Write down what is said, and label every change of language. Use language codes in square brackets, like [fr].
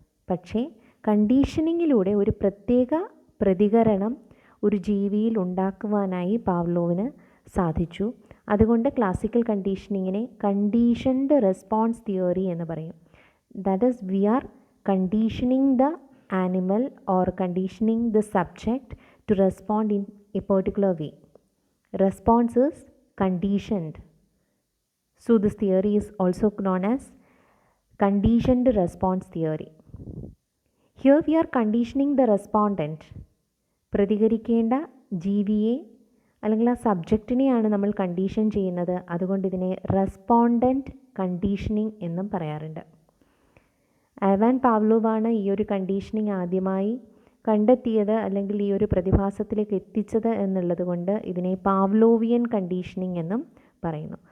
[ml] പക്ഷേ കണ്ടീഷനിങ്ങിലൂടെ ഒരു പ്രത്യേക പ്രതികരണം ഒരു ജീവിയിൽ ഉണ്ടാക്കുവാനായി പാവ്ലോവിന് സാധിച്ചു. അതുകൊണ്ട് ക്ലാസിക്കൽ കണ്ടീഷനിങ്ങിനെ കണ്ടീഷൻഡ് റെസ്പോൺസ് തിയറി എന്ന് പറയും. [en] That is we are conditioning the animal or conditioning the subject to respond in a particular way. Response is conditioned. So this theory is also known as conditioned response theory. Here we are conditioning the respondent. [ml] പ്രതികരിക്കേണ്ട ജീവിയെ അല്ലെങ്കിൽ ആ സബ്ജക്റ്റിനെയാണ് നമ്മൾ condition ചെയ്യുന്നത്. അതുകൊണ്ട് ഇതിനെ respondent conditioning എന്നും പറയാറുണ്ട്. Ivan പാവ്ലോവാണ് ഈ ഒരു കണ്ടീഷനിങ് ആദ്യമായി കണ്ടെത്തിയത് അല്ലെങ്കിൽ ഈ ഒരു പ്രതിഭാസത്തിലേക്ക് എത്തിച്ചത് എന്നുള്ളത് കൊണ്ട് ഇതിനെ പാവ്ലോവിയൻ കണ്ടീഷനിങ് എന്നും പറയുന്നു.